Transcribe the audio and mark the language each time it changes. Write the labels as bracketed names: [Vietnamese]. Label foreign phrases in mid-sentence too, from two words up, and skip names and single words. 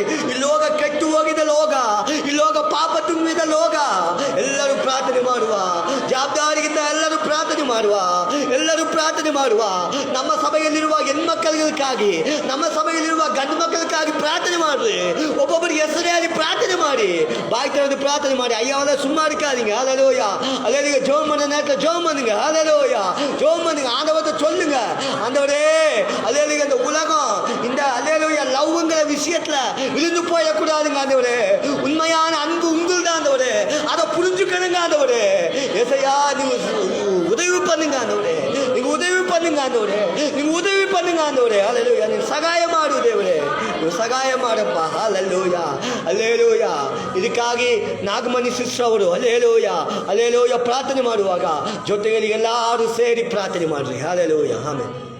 [Kannada] ಈ ಲೋಕ ಕೆಟ್ಟು ಹೋಗಿದ ಲೋಕ, ಈ ಲೋಕ ಪಾಪ ತುಂಬಿದ ಲೋಕ. ಎಲ್ಲರೂ ಪ್ರಾರ್ಥನೆ ಮಾಡುವ, ಜವಾಬ್ದಾರಿಗಿಂತ ಎಲ್ಲರೂ ಪ್ರಾರ್ಥನೆ ಮಾಡುವ, ಎಲ್ಲರೂ ಪ್ರಾರ್ಥನೆ ಮಾಡುವ. ನಮ್ಮ ಸಭೆಯಲ್ಲಿರುವ ಹೆಣ್ಮಕ್ಕಳಿಗಾಗಿ, ನಮ್ಮ ಸಭೆಯಲ್ಲಿರುವ ಗಂಡು ಮಕ್ಕಳಿಗಾಗಿ ಪ್ರಾರ್ಥನೆ ಮಾಡ್ರಿ. ಒಬ್ಬೊಬ್ಬರಿಗೆ ಹೆಸರಲ್ಲಿ ಪ್ರಾರ್ಥನೆ ಮಾಡಿ, ಬಾಯಿ ತೆರೆದು ಪ್ರಾರ್ಥನೆ ಮಾಡಿ. [Tamil] ஐயாவத சும்மா இருக்காதீங்க. ஹல்லேலூயா. ஹல்லேலூயா. ஜெபம் பண்ண நேரத்தில் ஜெபம் பண்ணுங்க. ஹல்லேலூயா. ஜெபம் பண்ணுங்க. ஆண்டவர்கிட்ட சொல்லுங்க, ஆண்டவரே ஹல்லேலூயா, இந்த உலகம் இந்த ஹல்லேலூயா லவ்ங்கிற விஷயத்துல விழுந்து போயக்கூடாதுங்க ஆண்டவரே. உண்மையான அன்பு உங்கள் தான் ஆண்டவரே, அதை புரிஞ்சுக்கணுங்க ஆண்டவரே. ஏசையா, நீங்க உதவி பண்ணுங்க ஆண்டவரே, நீங்க உதவி பண்ணுங்க ஆண்டவரே, நீங்க உதவி பண்ணுங்க ஆண்டவரே. ஹல்லேலூயா. [Kannada] நீங்க ಸಹಾಯ ಮಾಡು ದೇವರೇ, ನೀವು ಸಹಾಯ ಮಾಡಪ್ಪ. ಹಲ್ಲೇಲೂಯಾ. ಹಲ್ಲೇಲೂಯಾ. ಇದಕ್ಕಾಗಿ ನಾಗಮಣಿ ಸಿಸ್ಟರ್ ಅವರು ಹಲ್ಲೇಲೂಯಾ, ಹಲ್ಲೇಲೂಯಾ ಪ್ರಾರ್ಥನೆ ಮಾಡುವಾಗ ಜೊತೆಯಲ್ಲಿ ಎಲ್ಲರೂ ಸೇರಿ ಪ್ರಾರ್ಥನೆ ಮಾಡ್ರಿ. ಹಲ್ಲೇಲೂಯಾ. ಆಮೇಲೆ